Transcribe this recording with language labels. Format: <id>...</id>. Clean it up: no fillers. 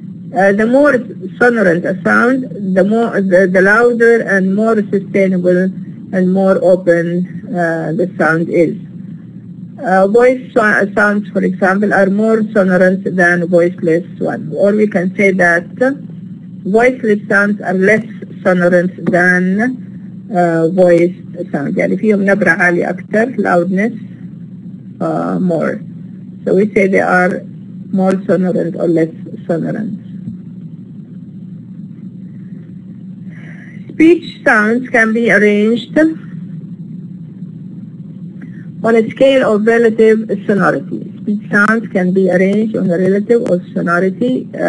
<en>The more sonorant a sound, the louder and more sustainable and more open the sound is. Voice sounds, for example, are more sonorant than voiceless ones. Or we can say that voiceless sounds are less sonorant than voice sounds.</en> <ar>يعني فيهم نبرة عالية أكثر,</ar> <en>loudness more. So we say they are more sonorant or less sonorant. Speech sounds can be arranged on a scale of relative sonority. Speech sounds can be arranged on a relative sonority.</en>